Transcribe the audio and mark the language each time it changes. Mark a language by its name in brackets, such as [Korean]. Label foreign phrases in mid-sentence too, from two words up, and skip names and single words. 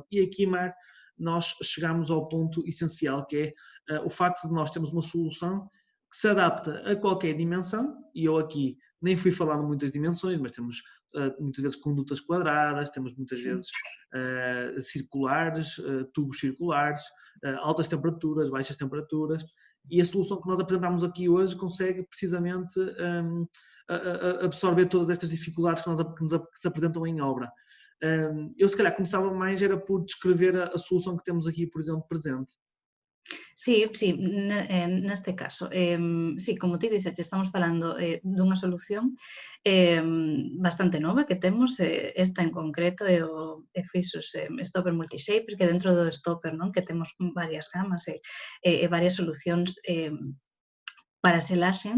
[Portuguese] E aqui, Mar, nós chegamos ao ponto essencial, que é o facto de nós termos uma solução que se adapta a qualquer dimensão, e eu aqui nem fui falando muitas dimensões, mas temos muitas vezes condutas quadradas, temos muitas vezes circulares, tubos circulares, altas temperaturas, baixas temperaturas, e a solução que nós apresentamos aqui hoje consegue precisamente absorver todas estas dificuldades que se apresentam em obra. Eu se calhar começava mais era por descrever a solução que temos aqui, por exemplo, presente. [Galician] Sí, neste caso. Sí, como ti dixeche, estamos falando dunha solución bastante nova que temos, esta en concreto é o EFISUS Stopper Multishaper, que dentro do Stopper, non, que temos varias gamas e varias solucións para selaxens.